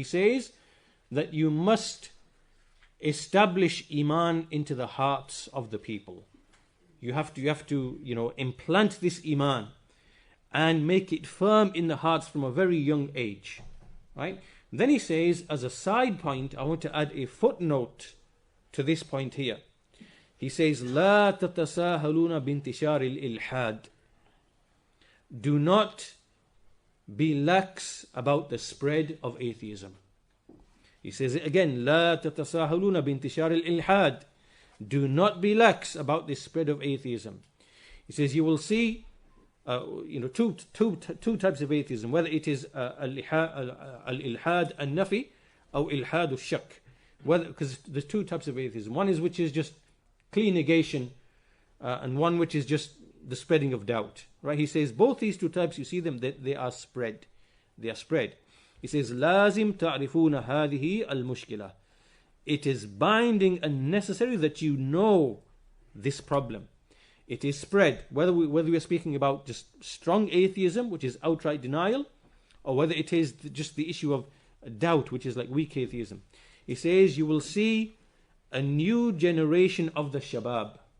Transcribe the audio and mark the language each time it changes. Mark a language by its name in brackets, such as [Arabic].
[English] He says that you must establish Iman into the hearts of the people. You have to implant this Iman and make it firm in the hearts from a very young age, right? Then he says, as a side point, I want to add a footnote to this point here. He says, [Arabic] لا تتساهلون بانتشار الإلحاد. [English] Do not be lax about the spread of atheism. He says it again, [Arabic] لا تتساهلون بانتشار الإلحاد. [English] Do not be lax about the spread of atheism. He says you will see two types of atheism, whether it is al-ilhad al-nafi or ilhad al-shak. Because there's two types of atheism. One is which is just clean negation, and one which is just the spreading of doubt. Right? He says both these two types, you see them, they are spread. They are spread. He says, [Arabic] لازم تعرفون هذه المشكلة. [English] It is binding and necessary that you know this problem. It is spread, whether we are speaking about just strong atheism, which is outright denial, or whether it is just the issue of doubt, which is like weak atheism. He says you will see a new generation of the shabab.